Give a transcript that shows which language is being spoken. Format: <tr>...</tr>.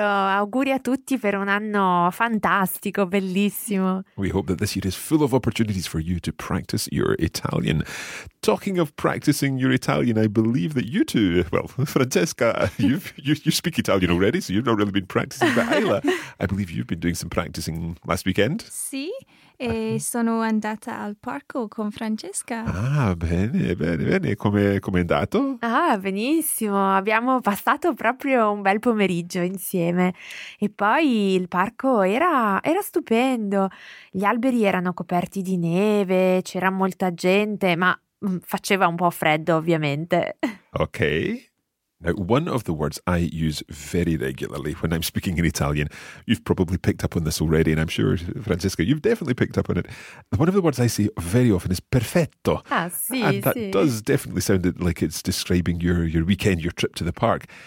<it>Auguri a tutti per un anno fantastico, bellissimo.</it> <en>We hope that this year is full of opportunities for you to practice your Italian. Talking of practicing your Italian, I believe that you two, well, Francesca, you speak Italian already, so you've not really been practicing, but Ayla, I believe you've been doing some practicing last weekend.</en> <it>Sì, e sono andata al parco con Francesca. Ah, bene, bene, bene. Come è andato? Ah, benissimo. Abbiamo passato proprio un bel pomeriggio insieme. E poi il parco era stupendo. Gli alberi erano coperti di neve, c'era molta gente, ma faceva un po' freddo, ovviamente. Ok.</it> <en>Now, one of the words I use very regularly when I'm speaking in Italian, you've probably picked up on this already, and I'm sure, Francesca, you've definitely picked up on it. One of the words I say very often is perfetto.</en> <it>Ah, sì,</it> <en>and that</en> <it>sì.</it> <en>Does definitely sound like it's describing your weekend, your trip to the park.</en>